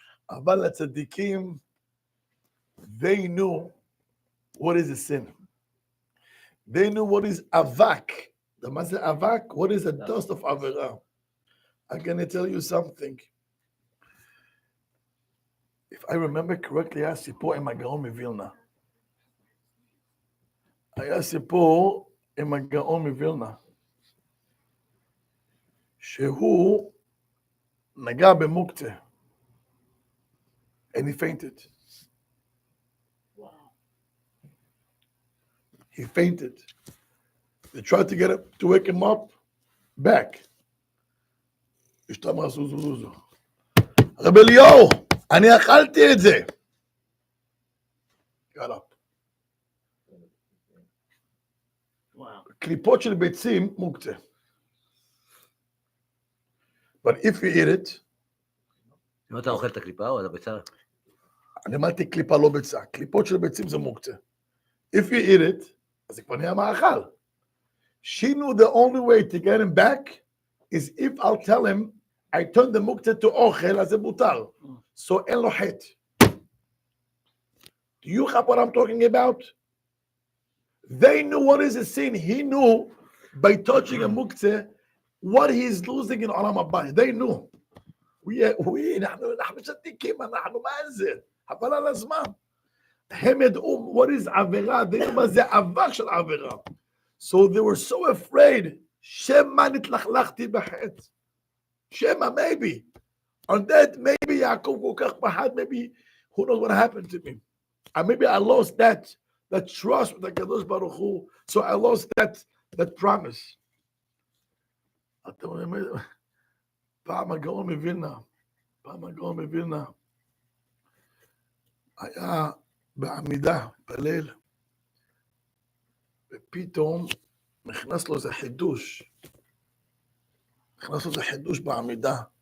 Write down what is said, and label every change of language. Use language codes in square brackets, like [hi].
[he] אבל הצדיקים, [en] they knew what is a sin. They knew what is אבק. [he] מה זה אבק? [en] What is the dust of עבירה? I'm going to tell you something. If I remember correctly, [he] היה סיפור עם הגאון מווילנה. היה סיפור עם הגאון מווילנה. שהוא נגע במוקצה. [en] And he fainted. Wow. He fainted. They tried to get him, to wake him up, back. [he] אשתו אמרה, זוזו. רבי אליהו, אני אכלתי את זה. [en] got up. [he] קליפות של ביצים מוקצה. [en] But if you eat it, [he] אם אתה אוכל את הקליפה או את הביצה? אני אמרתי קליפה לא ביצה, קליפות של ביצים זה מוקצה. [en] If you eat it, [he] אז זה כבר נהיה מאכל. [en] She knew the only way to get him back is if I'll tell him I turned the muktzeh to ochel, [he] אז זה בוטל. [en] So [he] אין לו חטא. [en] Do you have what I'm talking about? They knew what is a sin. He knew by touching a muktzeh what he's losing in עולם הבא. They knew. [he] אנחנו צדיקים, אנחנו מה זה? חבל על הזמן. הם ידעו [en] what is [he] עבירה, [en] they knew [he] מה זה עבר של עבירה. [en] So they were so afraid, [he] שמא נתלכלכתי בחטא. [en] שמא, maybe. On that, maybe יעקב [he] כל כך פחד, [en] maybe, who knows what happened to me. And maybe I lost that trust with the Kadosh Baruch Hu. So I lost that promise. [he] אתם אומרים, פעם הגאון מווילנה, היה בעמידה, פלל, ופתאום נכנס לו איזה חידוש בעמידה.